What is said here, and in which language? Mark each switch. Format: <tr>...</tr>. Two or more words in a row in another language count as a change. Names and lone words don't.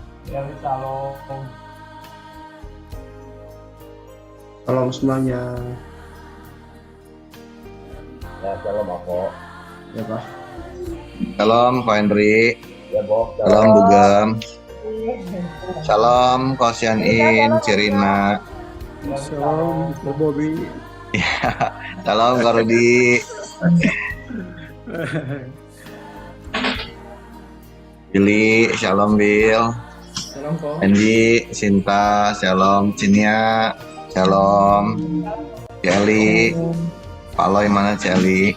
<id>Eli Shalom. Salam semuanya. Ya, shalom Ako. Ya Pak. Shalom Ko Henry. Ya, Bob. Shalom Dugem. Shalom Ko Sianin, Cirina. Eli Salam Pak Bobi. Shalom Ko Rudi. Billy, shalom Bill. Salam Pak. Andy, Sinta, shalom Cinia, shalom Celi. Paloy mana Celi?</id>